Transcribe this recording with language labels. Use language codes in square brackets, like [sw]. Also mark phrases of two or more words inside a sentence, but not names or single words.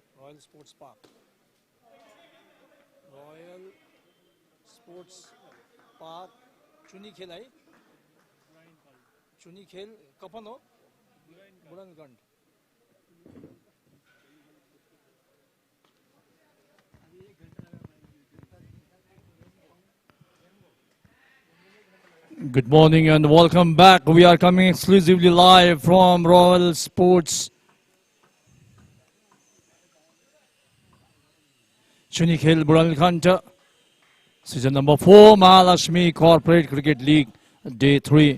[en] Royal Sports Park. Royal Sports Park. [ne] चुनी खेल है। चुनी खेल कपन हो? Buranganj. [en] Good morning and welcome back. We are coming exclusively live from Royal Sports Chunikhel Buranganj, season number 4, Mahalaxmi Corporate Cricket League, day 3.